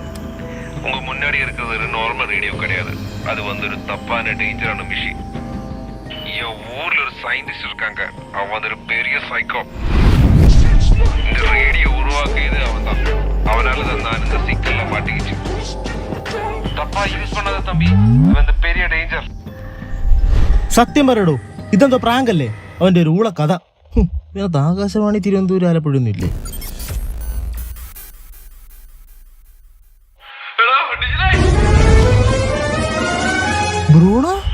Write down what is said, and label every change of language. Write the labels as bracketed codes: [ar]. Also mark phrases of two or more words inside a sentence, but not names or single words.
[ta] உங்க முன்னாடி இருக்கிறது ஒரு [en] normal radio [ta] கிடையாது, அது வந்து ஒரு தப்பான டேஞ்சரான மிஷின். என் ஊர்ல ஒரு சயின்டிஸ்ட் இருக்காங்க, அவன் வந்து ஒரு பெரிய சைக்கோ. இந்த ரேடியோ உருவாக்கியது அவன் தான். அவனால தான் நான் இந்த சிக்கல்ல மாட்டிக்கிச்சு. தப்பா யூஸ் பண்ணாத தம்பி, இது வந்து பெரிய டேஞ்சர். [ml] സത്യം പറയടോ, ഇതെന്തോ പ്രാങ്ക് അല്ലേ? അവന്റെ ഒരു ഊള കഥ. ഇതിനകത്ത് ആകാശവാണി തിരുവനന്തപുരം ആലപ്പുഴയൊന്നും ഇല്ലേ? ബ്രൂണോ?